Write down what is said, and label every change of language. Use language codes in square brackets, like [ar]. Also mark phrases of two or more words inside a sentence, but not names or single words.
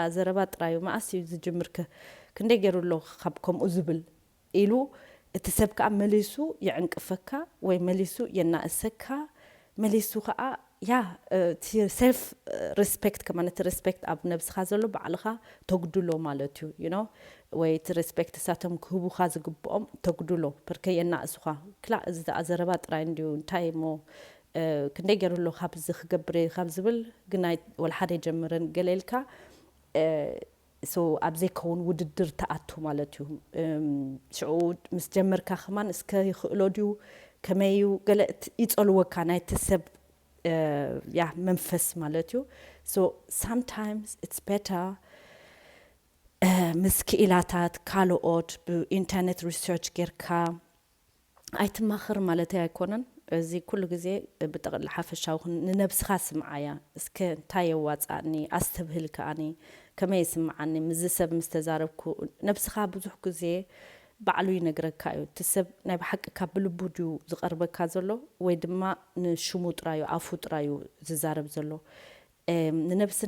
[ti] ዘረባ ጥራዩ መዓስ እዩ ዝጅምርከ ክንደይ ገይሩ ኣሎ ካብ ከምኡ ዝብል ኢሉ እቲ ሰብ ከዓ መሊሱ ይዕንቅፈካ ወይ መሊሱ የናእሰካ መሊሱ ከዓ ያ ሰልፍ ሪስፔክት ከማን እቲ ሪስፔክት ኣብ ነብስኻ ዘሎ ባዕልኻ ተጉድሎ ማለት እዩ ወይ እቲ ሪስፔክት እሳቶም ክህቡኻ ዝግብኦም ተጉድሎ ብርከ የናእሱኻ ክላ እዚ ደኣ ዘረባ ጥራይ እንድዩ እንታይ ሞ ክንደይ ገይሩ ኣሎ ካብዚ ክገብር ካብ ዝብል ግን ወላሓደ ይጀምርን ገለልካ ሶ ኣብ ዘይከውን ውድድር ተኣቱ ማለት እዩ ሽዑ ምስ ጀመርካ ኸማን እስከ ይኽእሎ ድዩ ከመዩ ገለ ይጸልወካ ናይቲ ሰብ ያ መንፈስ ማለት እዩ ሶ [en] sometimes it's better [ti] ምስ ክኢላታት ካልኦት ብኢንተርኔት ሪሰርች ጌርካ ኣይትማኽር ማለት ኣይኮነን እዚ ኩሉ ግዜ ብጠቕላላ ሓፈሻዊ ንነብስኻ ስምዓያ እስከ እንታይ የዋፃእኒ ኣስተብህል ከኣኒ ከመይ ይስምዓኒ ምዝ ሰብ ምስ ተዛረብኩ ነብስኻ ብዙሕ ግዜ ባዕሉ ይነግረካ እዩ እቲ ሰብ ናይ ብሓቂካ ብልቡ ድዩ ዝቐርበካ ዘሎ ወይ ድማ ንሽሙ ጥራዩ ኣፉ ጥራዩ ዝዛረብ ዘሎ ንነብስና